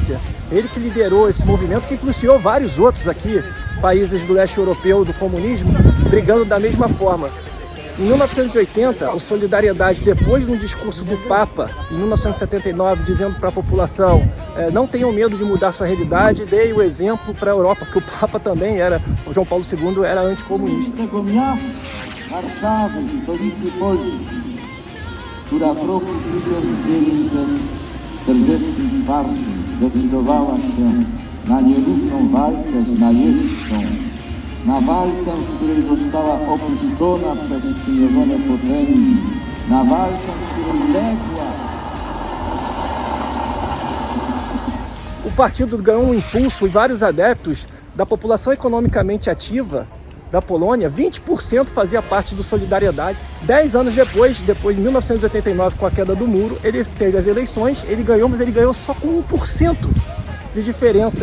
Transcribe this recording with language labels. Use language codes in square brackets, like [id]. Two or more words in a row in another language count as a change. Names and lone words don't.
[pt] Ele que liderou esse movimento, que influenciou vários outros aqui países do leste europeu do comunismo brigando da mesma forma. Em 1980, o Solidariedade, depois de um discurso do Papa, em 1979, dizendo para a população não tenham medo de mudar sua realidade, dei o exemplo para a Europa, porque o Papa também era, o João Paulo II era anticomunista. [pl] Warszawy, stolicy Polski, która w roku 1944 zdecydowała się na nierówną walkę z najeźdźcą, na walkę, w której została opuszczona przez sprzymierzone potęgi, na walkę, w której legła. [pt] O partido ganhou impulso e vários adeptos da população economicamente ativa da Polônia. 20% fazia parte do Solidariedade. 10 anos depois, em 1989, com a queda do muro, ele teve as eleições, ele ganhou, mas ele ganhou só com 1% de diferença.